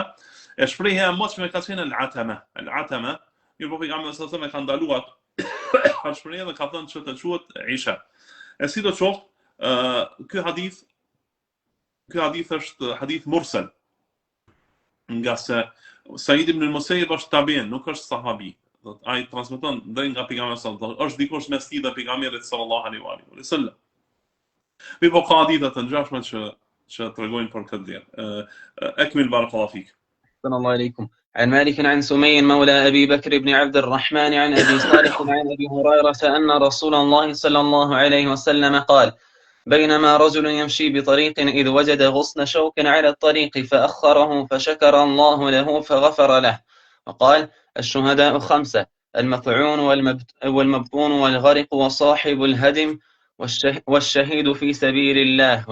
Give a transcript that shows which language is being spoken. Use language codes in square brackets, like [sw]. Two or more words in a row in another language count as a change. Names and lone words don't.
[sq] E shprehja e mëdhshme ka qenë al-atama, mirë po pejgamberi [ar] صلى الله عليه وسلم [sq] ka ndaluar atë shprehje dhe ka thënë që të quhet isha. E sidoqoftë, ky hadith është hadith mursal, nga se Said ibn al-Musayyib është tabi'in, nuk është sahabi. Ai transmeton drejt nga pejgamberi [ar] صلى الله عليه وسلم, [sq] është dikush mes tij dhe pejgamberit [ar] صلى الله عليه وسلم. [sq] Mi po ka hadithe të ngjashme që tregojnë për këtë gjë. [ar] أكمل بارك الله فيك. أحسن الله إليكم. عن مالك عن سمي مولى أبي بكر بن عبد الرحمن عن أبي صالح عن أبي هريرة أن رسول الله صلى الله عليه وسلم قال: بينما رجل يمشي بطريق إذ وجد غصن شوك على الطريق فأخره فشكر الله له فغفر له، وقال: الشهداء 5: المطعون والمبطون والغرق وصاحب الهدم والشهيد في سبيل الله.